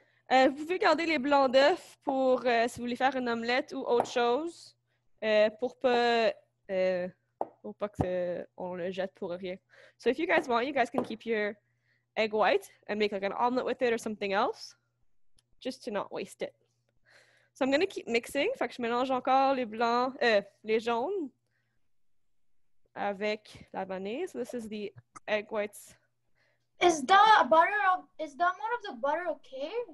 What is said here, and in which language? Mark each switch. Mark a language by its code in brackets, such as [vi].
[fr] Vous pouvez garder les blancs d'œufs pour si vous voulez faire une omelette ou autre chose, pour pas que on le jette pour rien. [en] So if you guys want, you guys can keep your egg white and make like an omelet with it or something else, just to not waste it. So I'm going to keep mixing. [fr] Fait que je mélange encore les blancs, les jaunes avec la vanille. [en] So this is the egg whites. Is the amount of the butter okay?